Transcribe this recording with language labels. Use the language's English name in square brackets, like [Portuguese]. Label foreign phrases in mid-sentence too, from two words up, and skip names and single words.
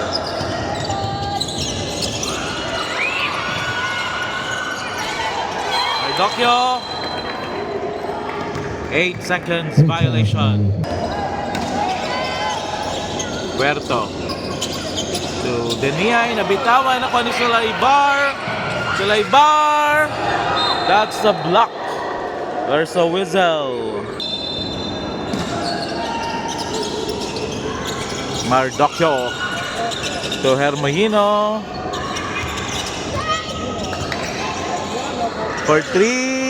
[English] Mardocchio. 8 seconds violation. Puerto to Deniay. [Filipino] Nabitawan ako ni Zulaybar. [English] Zulaybar. That's a block. There's a whistle. Mardocchio to Hermohino. For 3.